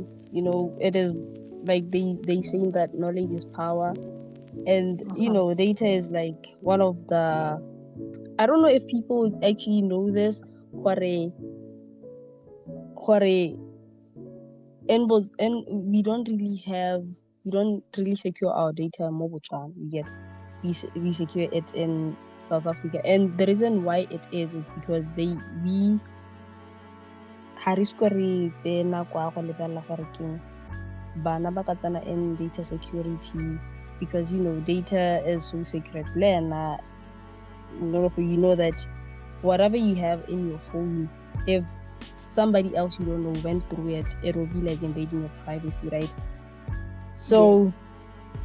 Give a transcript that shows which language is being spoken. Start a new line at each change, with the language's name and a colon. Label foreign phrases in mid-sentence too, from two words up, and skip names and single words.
English: It is like they say that knowledge is power, and data is like one of the, I don't know if people actually know this, and we don't really secure our data in Botswana. We secure it in South Africa, and the reason why it is because we
Tswana: tsena kwa go lebella gore keng bana ba ka tsena
English: in data security, because data is so sacred. You know that whatever you have in your phone, if somebody else you don't know went through it, it will be like invading your privacy, right? So yes.